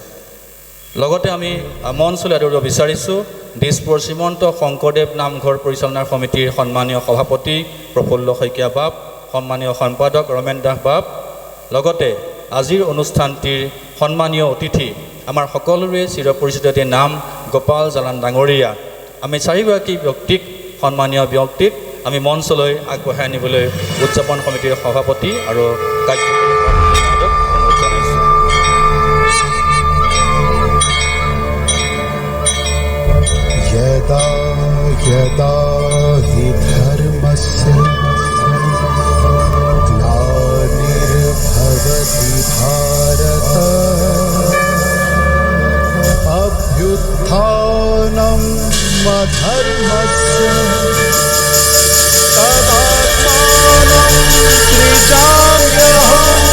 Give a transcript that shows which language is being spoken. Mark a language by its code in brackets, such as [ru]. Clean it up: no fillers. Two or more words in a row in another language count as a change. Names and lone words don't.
[as] লগতে আমি মঞ্চলৈ আদৰিব বিচাৰিছোঁ দিছপুৰ শ্ৰীমন্ত শংকৰদেৱ নামঘৰ পৰিচালনা সমিতিৰ সন্মানীয় সভাপতি প্ৰফুল্ল শইকীয়া বাপ, সন্মানীয় সম্পাদক ৰমেন দাস বাপ, লগতে আজিৰ অনুষ্ঠানটিৰ সন্মানীয় অতিথি আমাৰ সকলোৰে চিৰপৰিচিত এটি নাম গোপাল জালান ডাঙৰীয়া। আমি চাৰিগৰাকী ব্যক্তিক, সন্মানীয় ব্যক্তিক আমি মঞ্চলৈ আগবঢ়াই আনিবলৈ উদযাপন সমিতিৰ সভাপতি আৰু কাৰ্যকৰী সম্পাদক অনুৰোধ জনাইছোঁ। [sa] यदा यदा हि धर्मस्य ग्लानिर्भवति भारत अभ्युत्थानम् अधर्मस्य तदात्मानं सृजाम्यहम्।